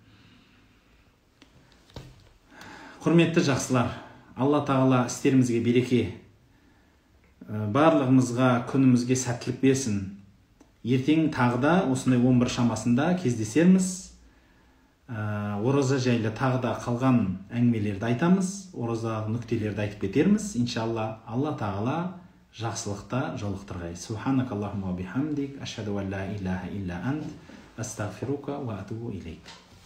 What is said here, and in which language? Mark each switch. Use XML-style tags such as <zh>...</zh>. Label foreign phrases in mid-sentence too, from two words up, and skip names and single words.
<kk>Құрметті жақсылар, Алла тағала істерімізге береке, барлығымызға күнімізге сәттілік берсін. Ертең тағы да осындай 11 шамасында кездесерміз. Ораза жайлы тағы да қалған әңгімелерді айтамыз, ораза нүктелерді айтып кетерміз. Иншалла, Алла тағала жақсылықта жолықтырғай.</kk> <ar>سبحانك اللهم وبحمدك، أشهد أن لا إله إلا أنت، أستغفرك وأتوب إليك.</ar>